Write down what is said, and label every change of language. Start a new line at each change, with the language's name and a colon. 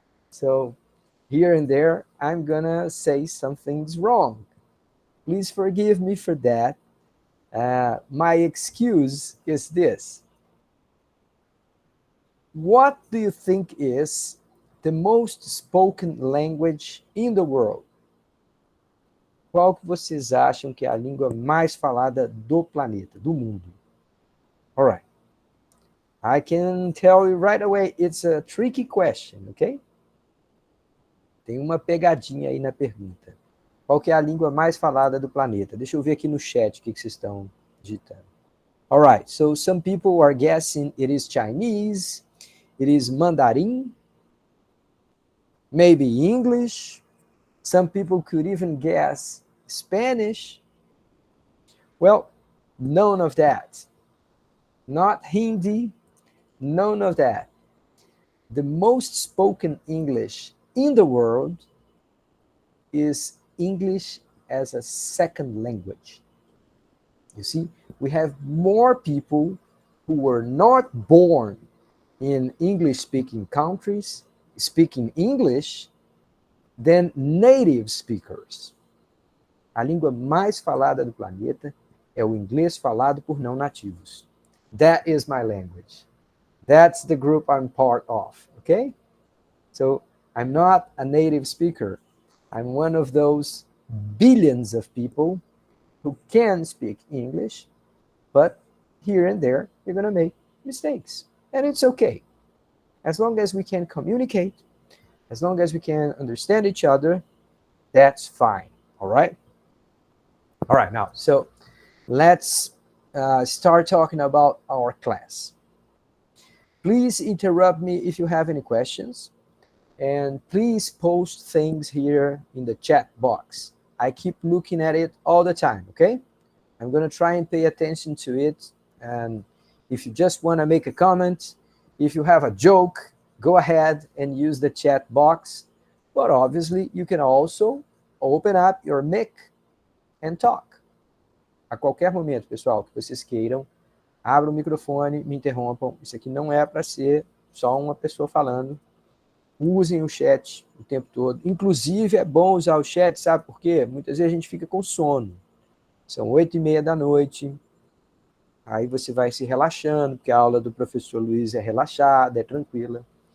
English: So here and there, I'm going to say something's wrong. Please forgive me for that. My excuse is this. What do you think is the most spoken language in the world?
Portuguese: Qual que vocês acham que é a língua mais falada do planeta, do mundo?
English: All right. I can tell you right away, it's a tricky question, okay?
Portuguese: Tem uma pegadinha aí na pergunta. Qual que é a língua mais falada do planeta? Deixa eu ver aqui no chat o que vocês estão digitando.
English: All right, so some people are guessing it is Chinese, it is Mandarin, maybe English. Some people could even guess Spanish. Well, none of that. Not Hindi, none of that. The most spoken English in the world is English as a second language. You see, we have more people who were not born in English-speaking countries speaking English than native speakers.
Portuguese: A língua mais falada do planeta é o inglês falado por não nativos.
English: That is my language. That's the group I'm part of, okay? So I'm not a native speaker. I'm one of those billions of people who can speak English, but here and there, you're going to make mistakes. And it's okay. As long as we can communicate, as long as we can understand each other, that's fine. All right? All right, now, so let's start talking about our class. Please interrupt me if you have any questions, and please post things here in the chat box. I keep looking at it all the time, okay? I'm going to try and pay attention to it. And if you just want to make a comment, if you have a joke, go ahead and use the chat box. But obviously, you can also open up your mic and talk.
Portuguese: A qualquer momento, pessoal, que vocês queiram, abram o microfone, me interrompam. Isso aqui não é para ser só uma pessoa falando. Usem o chat o tempo todo. Inclusive, é bom usar o chat, sabe por quê? Muitas vezes a gente fica com sono. São 8h30 da noite. Aí você vai se relaxando, porque a aula do professor Luiz é relaxada, é tranquila.